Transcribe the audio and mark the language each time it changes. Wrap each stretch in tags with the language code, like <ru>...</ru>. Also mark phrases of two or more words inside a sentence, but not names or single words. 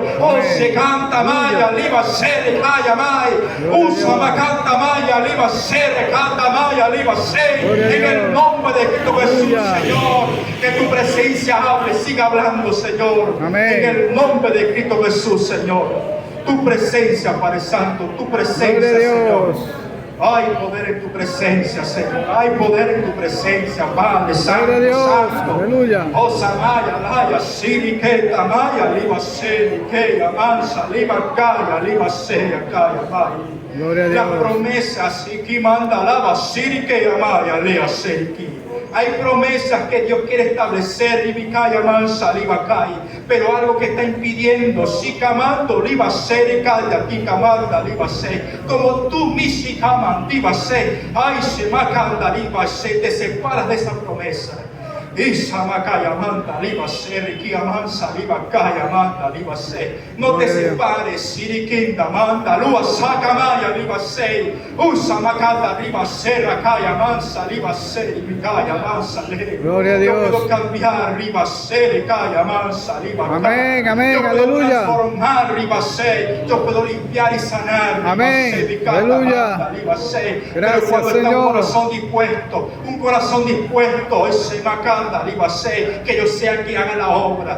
<es>Oh, se canta Maya, Liba, Sere, Maya, May, Usa, Macanta, Maya, Liba, Sere, canta Maya, Liba, Sere, en el nombre de Cristo Jesús, Señor, que tu presencia hable, siga hablando, Señor, en el nombre de Cristo Jesús, Señor. Tu presencia, Padre Santo, tu presencia, Señor. Hay poder en tu presencia, Señor. Hay poder en tu presencia, Padre Santo. Santo. Aleluya. Oh, Samaya, Laya, Siri, Keta, Maya, Liba, Seri, Keya, Mansa, Liba, Kaya, Liba, Seya, Kaya, Maya. Gloria a Dios. Las promesas, y que manda, Lava, Siri, Keya, Maya, Lea, Seri, hay promesas que Dios quiere establecer, Libicaya, Mansa, Libacay, pero algo que está impidiendo, Sicamando, Libasé, Calla, Ticamanda, Libasé, como tú, Misicaman, Libasé, ay, Semacanda, Libasé, te separas de esa promesa. Isa Macaya manda, Libasé, Riquia Mansa, Libacaya manda, Libasé. No te separes, Siriquinda manda, Lua Sacamaya, Libasé, Usa Macanda, Libasé, Racaya Mansa, Libasé, Libicaya Mansa, Gloria a Dios. Yo puedo cambiar, Libasé, Ricaya Mansa, Libacaya. Amén, amén, yo puedo aleluya. transformar, Libasé, yo puedo limpiar y sanar, Amén, Libasé, aleluya. Manda, Libasé. Gracias, pero cuando está Señor. un corazón dispuesto, ese Macanda, que yo sea que haga la obra,</es>